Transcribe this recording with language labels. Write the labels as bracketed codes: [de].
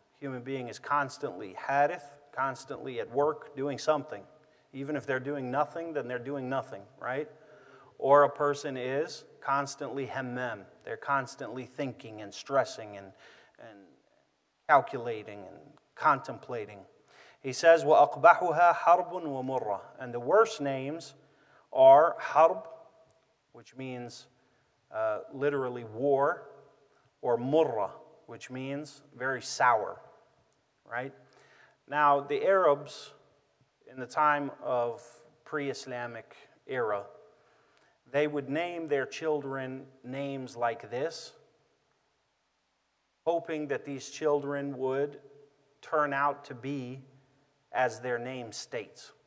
[en] Human being is constantly Harith, constantly at work doing something. Even if they're doing nothing, then they're doing nothing, right? Or a person is constantly Hammam. They're constantly thinking and stressing and calculating and contemplating. He says, [ar] وَأَقْبَحُهَا حَرْبٌ وَمُرَّةٌ. [en] And the worst names are harb, which means literally war, or murra, which means very sour, right? Now, the Arabs in the time of pre-Islamic era, they would name their children names like this, hoping that these children would turn out to be as their name states.